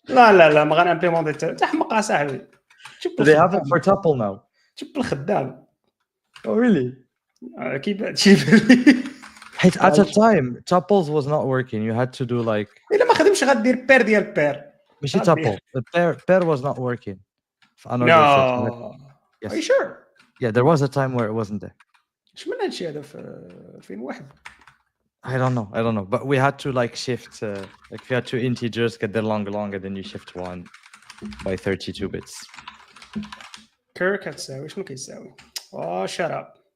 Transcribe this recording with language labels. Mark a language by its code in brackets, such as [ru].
[ar] لا ما غنimplementer تحمق صاحبي. [en] Do they have it for tuple now? [ar] شوف الخدام. [en] Oh really? [ar] كيف هادشي [en] At a time tuples was not working. You had to do like [ar] إلا ما خدمش غدير بير ديال بير. ماشي tuple. [en] The pair was not working. No. Yes. Are you sure? Yeah, there was a time where it wasn't there. [ar] اش من هادشي هذا في 2001. [en] I don't know, but we had to like shift like if you had two integers get their longer then you shift one by 32 bits. [ar] كير كتساوي شنو كيساوي؟ [en] Oh, shut up.